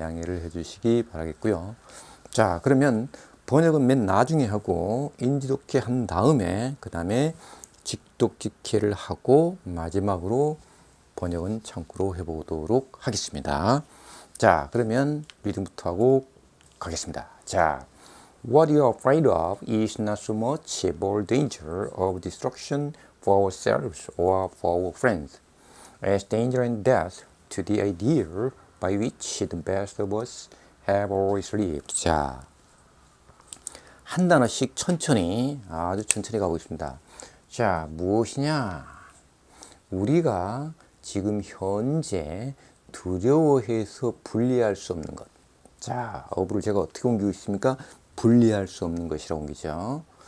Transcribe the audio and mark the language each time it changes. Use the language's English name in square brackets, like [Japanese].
[Korean] 양해를 해주시기 바라겠고요. 자, 그러면 번역은 맨 나중에 하고 인지독해 한 다음에 그 다음에 직독직해를 하고 마지막으로 번역은 참고로 해보도록 하겠습니다. 자, 그러면 리딩부터 하고 가겠습니다. [English] 자, What you are afraid of is not so much more danger of destruction for ourselves or for our friends as danger and death to the ideal by which the best of us have always lived. [Korean] 자, 한 단어씩 천천히, 아주 천천히 가고 있습니다. 자, 무엇이냐? 우리가 지금 현재 두려워해서 분리할 수 없는 것. 자, 어부를 제가 어떻게 옮기고 있습니까? 분리할 수 없는 것이라고 옮기죠.